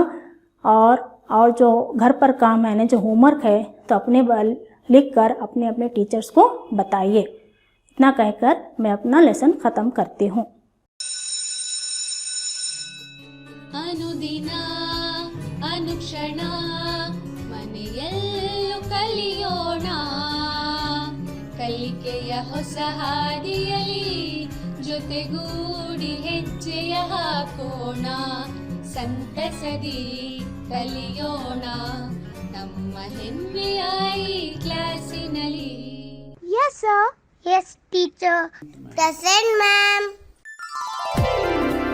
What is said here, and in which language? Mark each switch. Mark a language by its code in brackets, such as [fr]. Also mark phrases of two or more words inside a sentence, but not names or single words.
[hi] और जो घर पर काम है जो होमवर्क है तो अपने लिख कर अपने टीचर्स को बताइए। इतना कहकर मैं अपना लेसन ख़त्म करती हूँ। [sa] अनुदिन अनुक्षण [kn] ಮನೆಯಲ್ಲೂ ಕಲಿಯೋಣ, ಕಲಿಕೆಯ ಹೊಸ ಹಾದಿಯಲಿ ಜೊತೆಗೂಡಿ ಹೆಜ್ಜೆಯ ಹಾಕೋಣ, ಸಂತಸದಿ ಕಲಿಯೋಣ ನಮ್ಮ ಹೆಮ್ಮೆಯ ಈ ಕ್ಲಾಸಿನಲ್ಲಿ. [en] Yes sir. Yes teacher. Present ma'am.